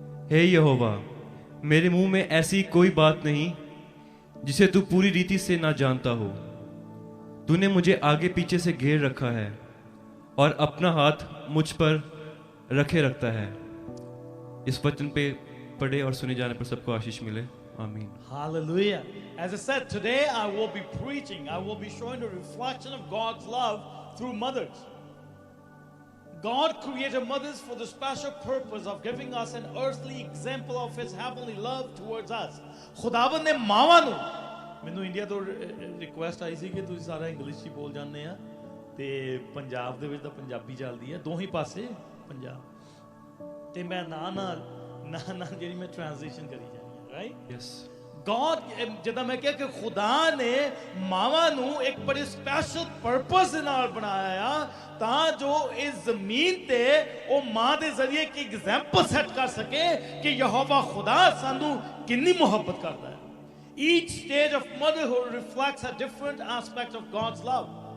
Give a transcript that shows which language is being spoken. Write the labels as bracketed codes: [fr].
[hi] हे यहोवा, मेरे मुंह में ऐसी कोई बात नहीं जिसे तू पूरी रीति से ना जानता हो. तूने मुझे आगे पीछे से घेर रखा है और अपना हाथ मुझ पर रखे रखता है. इस वचन पे पढ़े और सुने जाने पर सबको आशीष मिले. आमीन. [en] Hallelujah. As I said, today I will be preaching, I will be showing a reflection of God's love through mothers. God created mothers for the special purpose of giving us an earthly example of his heavenly love towards us. [pa] ਖੁਦਾਵੰਦ ਨੇ ਮਾਵਾਂ ਨੂੰ, ਮੈਨੂੰ India ਤੋਂ request ਆਈ ਸੀ ਕਿ ਤੁਸੀਂ ਸਾਰਾ English ਹੀ ਬੋਲ ਜਾਂਦੇ ਆ, ਤੇ ਪੰਜਾਬ ਦੇ ਵਿੱਚ ਤਾਂ ਪੰਜਾਬੀ ਚੱਲਦੀ ਹੈ ਦੋਹੀ ਪਾਸੇ ਪੰਜਾਬ, ਤੇ ਮੈਂ ਨਾਲ ਜਿਹੜੀ ਮੈਂ ਟ੍ਰਾਂਸਲੇਸ਼ਨ ਕਰੀ ਜਾਂਦੀ ਹਾਂ, ਰਾਈਟ? [en] Yes. [pa] God, ਜਿੱਦਾਂ ਮੈਂ ਕਿਹਾ ਕਿ ਖੁਦਾ ਨੇ ਮਾਵਾਂ ਨੂੰ ਇੱਕ ਬੜੇ ਸਪੈਸ਼ਲ ਪਰਪਸ ਦੇ ਨਾਲ ਬਣਾਇਆ ਆ, ਤਾਂ ਜੋ ਇਸ ਜ਼ਮੀਨ ਤੇ ਉਹ ਮਾਂ ਦੇ ਜ਼ਰੀਏ ਇੱਕ ਐਗਜ਼ਾਮਪਲ ਸੈੱਟ ਕਰ ਸਕੇ ਕਿ ਯਹੋਵਾ ਖੁਦਾ ਸਾਨੂੰ ਕਿੰਨੀ ਮੁਹੱਬਤ ਕਰਦਾ ਹੈ. [en] Each stage of motherhood reflects a different aspect of God's love.